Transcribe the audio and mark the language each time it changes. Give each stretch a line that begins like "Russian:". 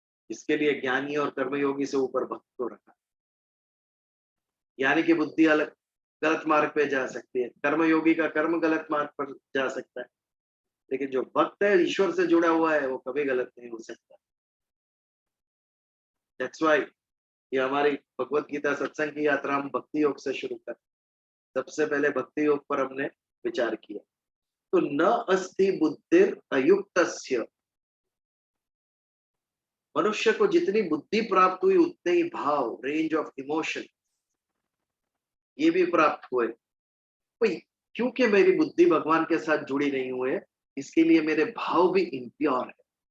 Hindi: इसके लिए ज्ञानी और कर्मयोगी से ऊपर भक्त को रखा। ज्ञानी की बुद्धि अलग, गलत मार्ग पे जा सकती है, कर्मयोगी का कर्म गलत मार्ग पर जा सकता है। लेकिन जो भक्त है, ईश्वर से जुड़ा हुआ है, वो कभी गलत नहीं हो सकता।
English: that's why
Hindi: ये हमारी भगवत गीता सत्संग की यात्रा हम भक्ति योग से शुरू कर। सबसे पहले भक्ति योग पर हमने विचार किया।
Sanskrit: तो न अस्ति बुद्धिर अयुक्तस्य।
Hindi: मनुष्य को जितनी बुद्धि प्राप्त हुई उतने ही भाव,
English: range of emotion,
Hindi: ये भी प्राप्त हुए। तो क्योंकि मेरी बुद्धि भगवान के साथ जुड़ी नहीं हुई, इसके लिए मेरे भाव भी इम्प्योर है।